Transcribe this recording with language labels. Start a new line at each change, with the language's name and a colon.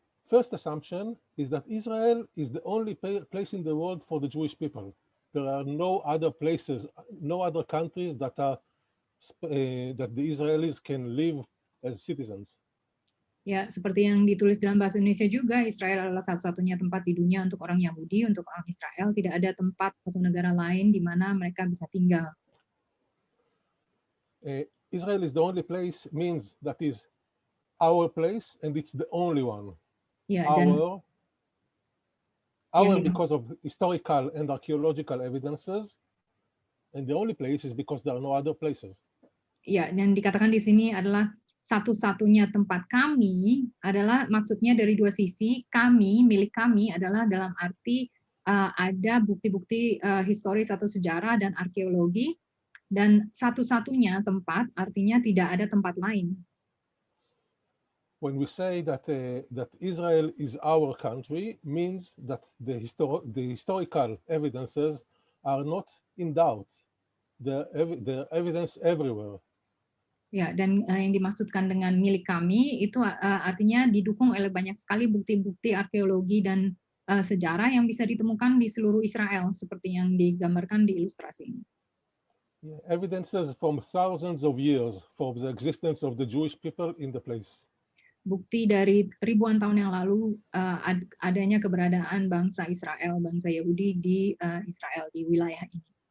English: First assumption is that Israel is the only place in the world for the Jewish people. There are no other places, no other countries that are that the Israelis can live as citizens.
Indonesian: Ya, seperti yang ditulis dalam bahasa Indonesia juga, Israel adalah satu-satunya tempat di dunia untuk orang Yahudi, untuk orang Israel. Tidak ada tempat atau negara lain di mana mereka bisa tinggal.
English: Israel is the only place means that is our place and it's the only one.
Indonesian: Ya, dan
English: our because of historical and archaeological evidences, and the only place is because there are no other places.
Indonesian: Ya, yang dikatakan di sini adalah satu-satunya tempat kami adalah maksudnya dari dua sisi. Kami, milik kami adalah dalam arti ada bukti-bukti historis atau sejarah dan arkeologi, dan satu-satunya tempat artinya tidak ada tempat lain.
English: When we say that that Israel is our country, means that the historical evidences are not in doubt. The evidence everywhere.
Indonesian: Ya, dan yang dimaksudkan dengan milik kami itu artinya didukung oleh banyak sekali bukti-bukti arkeologi dan sejarah yang bisa ditemukan di seluruh Israel, seperti yang digambarkan di ilustrasi ini.
English: Yeah, evidences from thousands of years for the existence of the Jewish people in the place.
Indonesian: Bukti dari ribuan tahun yang lalu adanya keberadaan bangsa Israel, bangsa Yahudi di Israel, di wilayah ini.